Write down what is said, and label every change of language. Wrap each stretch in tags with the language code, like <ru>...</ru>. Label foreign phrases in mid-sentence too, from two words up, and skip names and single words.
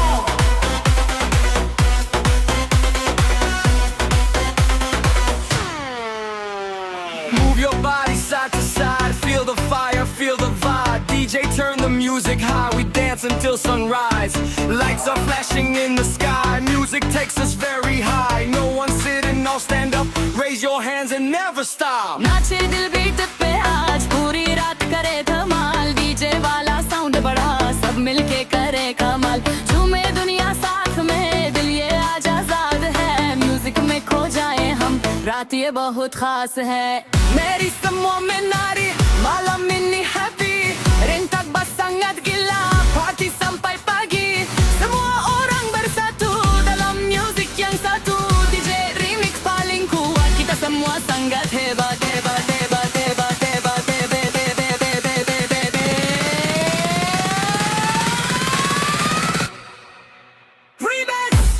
<en>Move your body side to side, feel the fire, feel the vibe. DJ turn the music high, we dance until sunrise. Lights are flashing in the sky, music takes us very high. No one sitting, all stand up, raise your hands and never stop.</en> <hi>नाचे दिल बीट पे आज पूरी रात करे धमाल. डीजे वाला साउंड बढ़ा, सब मिलके करे कमाल. झूमे दुनिया साथ में, दिल ये आज आजाद है. म्यूजिक में खो जाए हम, रात ये बहुत खास है.</hi> <ms>मेरी semua menari, malam ini happy. Rentak sangat gila, party sampai pagi. Semua orang bersatu dalam music yang satu.</ms> <en>DJ remix</en> <ms>paling kuat, kita semua sangat hebat, hebat, hebat, hebat, hebat, hebat, hebat, hebat, hebat, hebat. Remix.</ms>